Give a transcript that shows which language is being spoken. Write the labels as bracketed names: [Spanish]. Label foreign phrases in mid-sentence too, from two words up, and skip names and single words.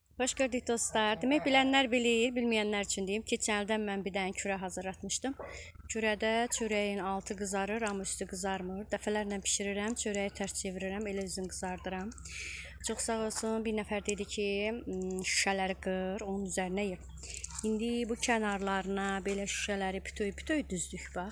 [Turkish] Hoş gördük dostlar. Demek bilenler bilir, bilmeyenler için diyeyim. [Azerbaijani] Keçənlərdən mən bir dənə kürə hazırlatmışdım. Kürədə çörəyin altı qızarır, amma üstü qızarmır. Dəfələrlə bişirirəm, çörəyi tərs çevirirəm, elə üzünü qızardıram. Çox sağ olsun. Bir nəfər dedi ki, şüşələri qır, onun üzərinə yığ. İndi bu kənarlarına belə şüşələri bütöv düzdük bax.